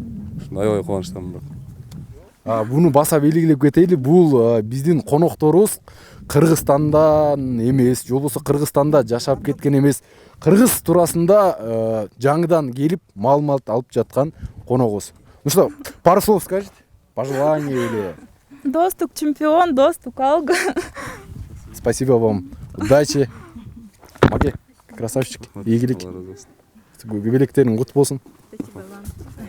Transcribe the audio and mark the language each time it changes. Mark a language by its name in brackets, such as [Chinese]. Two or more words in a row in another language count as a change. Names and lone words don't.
[Kyrgyz] Ушундай аябай кубанычтамын бирок. Буну баса белгилеп кетели, бул биздин конокторубуз Кыргызстандан эмес, же болбосо Кыргызстанда жашап кеткен эмес, кыргыз туурасында жаңыдан келип маалымат алып жаткан коногубуз. [Russian] Ну что, пару слов скажите? Пожелания или... [Kyrgyz] Достук чемпион, Достук алга. [Russian] Спасибо вам. Удачи. Маке, красавчики. [Kyrgyz] Ийгилик. Белектериң кут болсун. [Russian] Спасибо вам.